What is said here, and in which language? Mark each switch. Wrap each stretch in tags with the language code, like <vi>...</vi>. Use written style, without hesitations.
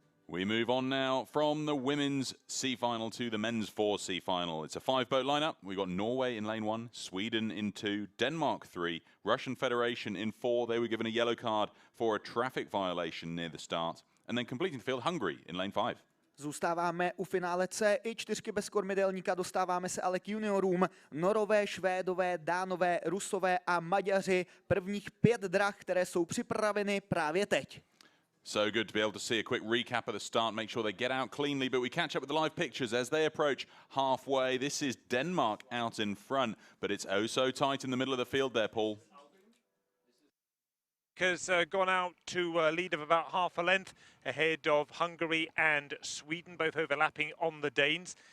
<en>We move on now from the women's C final to the men's 4 C final. It's a 5-boat lineup. We've got Norway in lane 1, Sweden in 2, Denmark 3, Russian Federation in 4. They were given a yellow card for a traffic violation near the start. And then completing the field, Hungary in lane 5.</en> <cs>Zůstáváme u finále C i čtyřky bez kormidelníka, dostáváme se ale k juniorům. Norové, Švédové, Dánové, Rusové a Maďaři. Prvních 5 drah, které jsou připraveny právě teď.</cs> <en>So good to be able to see a quick recap of the start, make sure they get out cleanly, but we catch up with the live pictures as they approach halfway. This is Denmark out in front, but it's oh so tight in the middle of the field there, Paul. Has gone out to a lead of about half a length ahead of Hungary and Sweden, both overlapping on the Danes.</en>